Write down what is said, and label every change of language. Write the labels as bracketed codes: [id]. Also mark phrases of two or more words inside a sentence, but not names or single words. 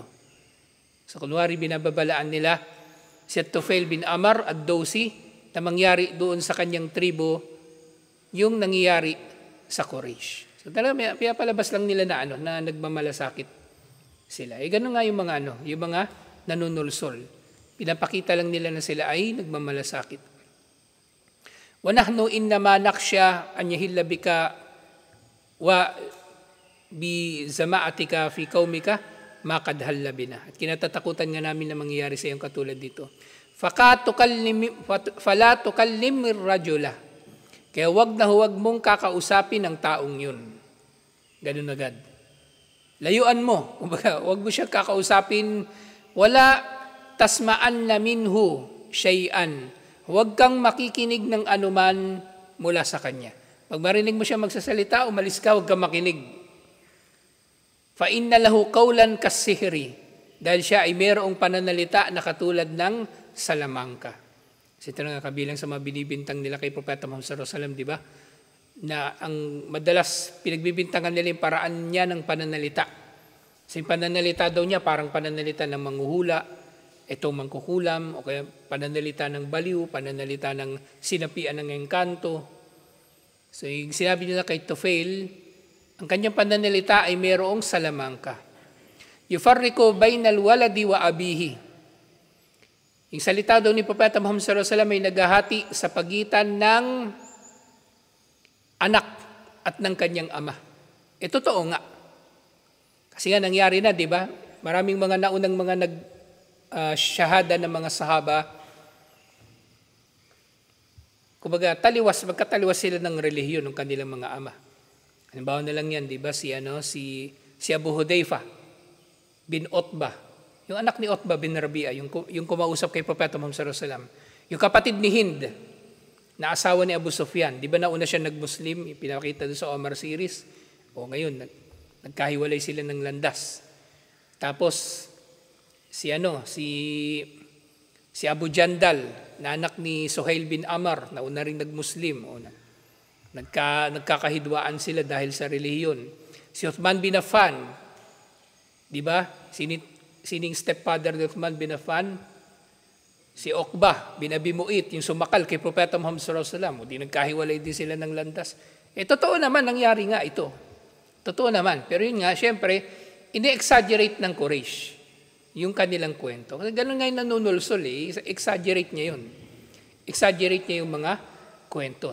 [tl] So kunwari binababalaan nila si Tufail bin Amr ad-Dawsi na mangyari doon sa kanyang tribo yung nangyayari sa Quraysh. So talaga may palabas lang nila na nagmamalasakit sila. Ganun nga yung mga nanunulsol. Pinapakita lang nila na sila ay nagmamalasakit. [ar] ونحن إنما نخشى أن يحل بك وبزعامتك في قومك ما قد حل بنا. [tl] At kinatatakutan nga namin na mangyayari sa iyong katulad dito. [ar] فلا تكلم رجلا. [tl] Kaya huwag mong kakausapin ang taong yun. Ganun agad. Layuan mo. Kumbaga, huwag mo siya kakausapin. [ar] ولا تسمعن منه شيئا. [tl] Huwag kang makikinig ng anuman mula sa kanya. Pag marinig mo siya magsasalita, umalis ka, huwag kang makinig. [ar] فإن له قولا كالسحر. [tl] Dahil siya ay mayroong pananalita na katulad ng salamangka. Kasi ito nga kabilang sa mga binibintang nila kay Propeta Muhammad [ar] صلى الله عليه وسلم, [tl] di ba? Na ang madalas pinagbibintangan nila yung paraan niya ng pananalita. Kasi yung pananalita daw niya parang pananalita ng manghuhula, itong mangkukulam, o kaya pananalita ng baliw, pananalita ng sinapian ng engkanto. So yung sinabi nila kay Tufail, ang kanyang pananalita ay mayroong salamangka. [ar] يفرق بين الولد وأبيه. [tl] Yung salita daw ni Propeta Muhammad [ar] صلى الله عليه وسلم [tl] ay naghahati sa pagitan ng anak at ng kanyang ama. Totoo nga. Kasi nga nangyari na, di ba? Maraming mga naunang mga shahada ng mga sahaba. Kumbaga, magkataliwas sila ng relihiyon ng kanilang mga ama. Halimbawa na lang yan, di ba? Si Abu Hudayfa bin Utbah. Yung anak ni Utbah bin Rabi'a, yung kumausap kay Propeta Muhammad [ar] صلى الله عليه وسلم. [tl] Yung kapatid ni Hind, na asawa ni Abu Sufyan. Di ba nauna siya nag-Muslim, pinakita doon sa Omar series. O ngayon, nagkahiwalay sila ng landas. Tapos, si Abu Jandal, na anak ni Suhail bin Amr, na una rin nag-Muslim. Nagkakahidwaan sila dahil sa relihiyon. Si Uthman bin Affan, di ba? Sining stepfather ni Uthman bin Affan? Si Uqbah bin Abi Mu'ayt, yung sumakal kay Propeta Muhammad [ar] صلى الله عليه وسلم, [tl] di nagkahiwalay din sila ng landas. Totoo naman, nangyari nga ito. Totoo naman. Pero yun nga, syempre, ini-exaggerate ng Quraysh yung kanilang kwento. Kasi ganun nga yung nanunulsol exaggerate niya yun. Exaggerate niya yung mga kwento.